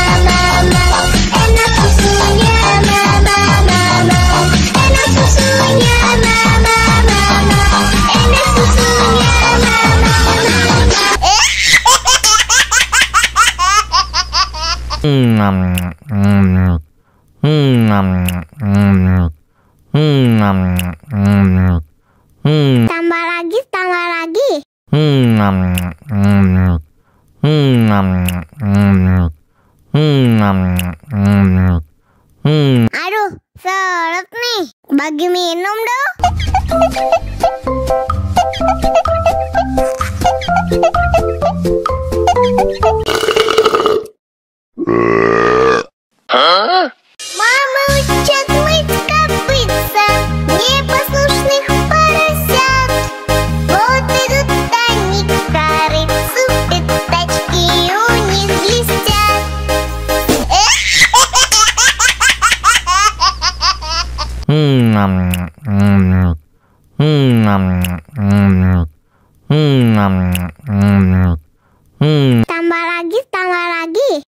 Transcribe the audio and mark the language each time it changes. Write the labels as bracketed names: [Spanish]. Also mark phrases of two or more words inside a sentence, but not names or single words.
[Indonesian] enak susunya mama, enak susunya mama, enak susunya tambah lagi. Aduh, seret nih, bagi minum dong. [Russian] Мама учат мыть копытца, непослушных поросят. Вот идут они к корыцу, пятачки у них блестят. [Indonesian] Tambah lagi.